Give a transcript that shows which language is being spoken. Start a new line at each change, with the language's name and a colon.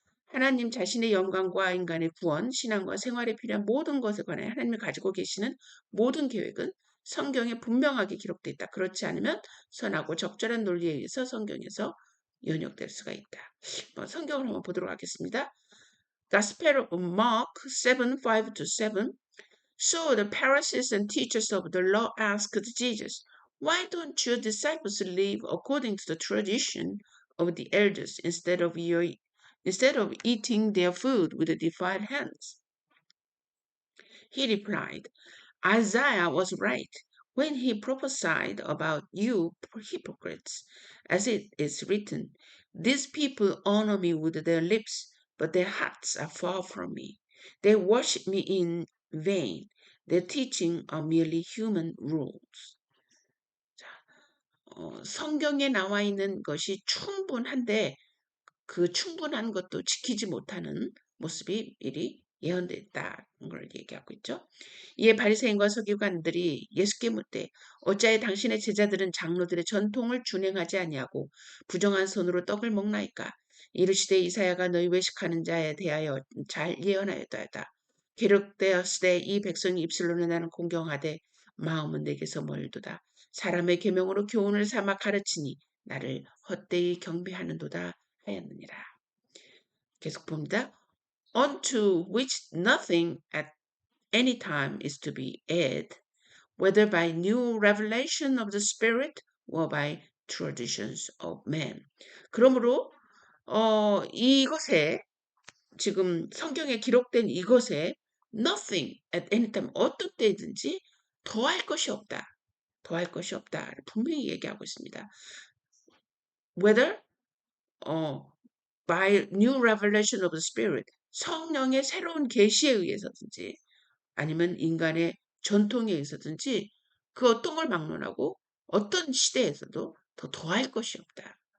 Korean: 하나님 자신의 영광과 인간의 구원, 신앙과 생활에 필요한 모든 것에 관해 하나님이 가지고 계시는 모든 계획은 성경에 분명하게 기록되어 있다. 그렇지 않으면 선하고 적절한 논리에 의해서 성경에서 연역될 수가 있다. 성경을 한번 보도록 하겠습니다.
English: Gospel of Mark 7, 5-7. So the Pharisees and teachers of the law asked Jesus, "Why don't your disciples live according to the tradition of the elders instead of eating their food with defiled hands?" He replied, "Isaiah was right when he prophesied about you hypocrites, as it is written, 'These people honor me with their lips, but their hearts are far from me. They worship me in vain. Their teaching are merely human rules.'"
Korean: 자, 성경에 나와 있는 것이 충분한데 그 충분한 것도 지키지 못하는 모습이 미리 예언됐다는 걸 얘기하고 있죠. 이에 바리새인과 서기관들이 예수께 묻되 어찌하여 당신의 제자들은 장로들의 전통을 준행하지 아니하고 부정한 손으로 떡을 먹나이까? 이르시되 이사야가 너희 외식하는 자에 대하여 잘 예언하였다. 기록되었으되 이 백성이 입술로는 나는 공경하되 마음은 내게서 멀도다. 사람의 계명으로 교훈을 삼아 가르치니 나를 헛되이 경배하는도다 하였느니라. 계속 봅니다.
English: Unto which nothing at any time is to be added, whether by new revelation of the Spirit or by traditions of man.
Korean: 그러므로 이것에 지금 성경에 기록된 이것에
English: nothing at any time
Korean: 어떤 때든지 더할 것이 없다. 더할 것이 없다. 분명히 얘기하고 있습니다.
English: Whether by new revelation of the Spirit,
Korean: 성령의 새로운 계시에 의해서든지 아니면 인간의 전통에 의해서든지 그 어떤 걸 막론하고 어떤 시대에서도 더 더할 것이 없다.